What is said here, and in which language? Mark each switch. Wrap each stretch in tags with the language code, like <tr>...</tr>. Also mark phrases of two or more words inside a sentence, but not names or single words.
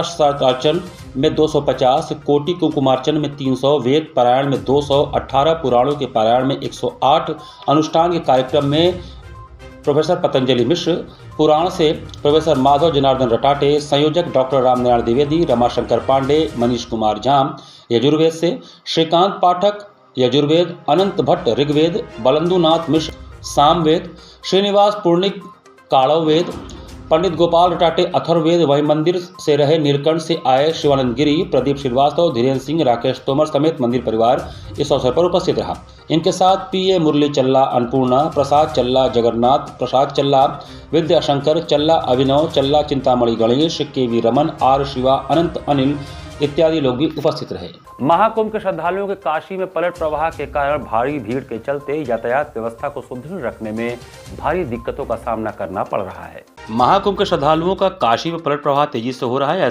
<hi>सहस्त्रार्चन में 250, कोटि कुंकुमार्चन में 300, वेद पारायण में 200, 18 पुराणों के पारायण में 108, अनुष्ठान के कार्यक्रम में प्रोफेसर पतंजलि मिश्र, पुराण से प्रोफेसर माधव जनार्दन रटाटे, संयोजक डॉक्टर रामनारायण द्विवेदी, रमाशंकर पांडे, मनीष कुमार झाम यजुर्वेद से, श्रीकांत पाठक यजुर्वेद, अनंत भट्ट ऋग्वेद, बलंदुनाथ मिश्र सामवेद, श्रीनिवास पूर्णिक काड़व वेद, पंडित गोपाल रटाटे अथर्ववेद। वहीं मंदिर से रहे नीलकंठ से आए शिवानंद गिरी, प्रदीप श्रीवास्तव, धीरेन्द्र सिंह, राकेश तोमर समेत मंदिर परिवार इस अवसर पर उपस्थित रहा। इनके साथ पीए मुरली चल्ला अन्नपूर्णा, प्रसाद चल्ला जगन्नाथ, प्रसाद चल्ला विद्याशंकर, चल्ला अभिनव, चल्ला चिंतामणि गणेश, केवी रमन, आर शिवा, अनंत अनिल इत्यादि लोग भी उपस्थित रहे। महाकुंभ के श्रद्धालुओं के काशी में पलट प्रवाह के कारण भारी भीड़ के चलते यातायात व्यवस्था को सुदृढ़ रखने में भारी दिक्कतों का सामना करना पड़ रहा है। महाकुंभ के श्रद्धालुओं का काशी में पलट प्रवाह तेजी से हो रहा है।</hi>